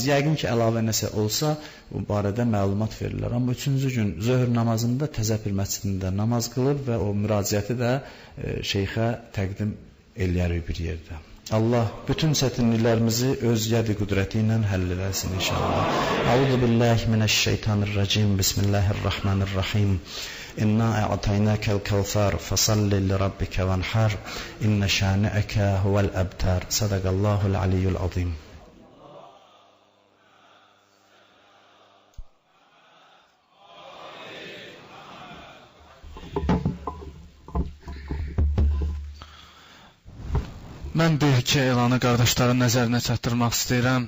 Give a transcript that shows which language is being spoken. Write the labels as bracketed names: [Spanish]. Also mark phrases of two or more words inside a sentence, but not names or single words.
[Azerbaijani] Yəqin ki, əlavə nəsə olsa, bu barədə məlumat verirlər. Amma 3-cü gün zöhr namazında Təzəpir məscidində namaz qılır və o müraciəti də şeyxə təqdim eləyərik bir yerdə. Allah bütün çətinliklərimizi öz yədi qüdrəti ilə həll eləsin inşallah. [Arabic] أعوذ بالله من الشيطان الرجيم. بسم الله الرحمن الرحيم. إنا أعطيناك الكوثر فصل لربك وانحر. إن شانئك هو الأبتر. صدق الله العلي العظيم. [Azerbaijani] Mən bir iki elanı qardaşların nəzərinə çatdırmaq istəyirəm.